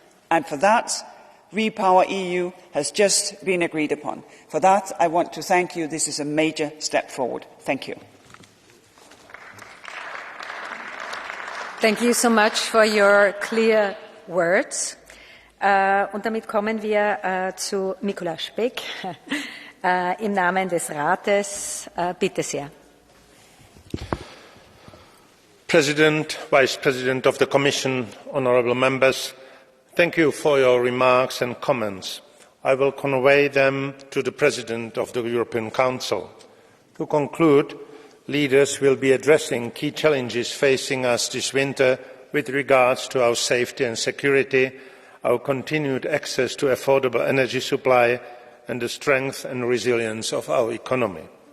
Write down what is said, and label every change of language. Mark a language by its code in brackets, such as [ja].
[en] And for that, Repower EU has just been agreed upon. For that, I want to thank you. This is a major step forward. Thank you. Thank you so much for your clear words. [de] Und damit kommen wir zu Mikulaš Bek im Namen des Rates. Bitte sehr. [en] President, Vice President of the Commission, honourable members, thank you for your remarks and comments. I will convey them to the President of the European Council. To conclude, leaders will be addressing key challenges facing us this winter with regards to our safety and security, our continued access to affordable energy supply, and the strength and resilience of our economy.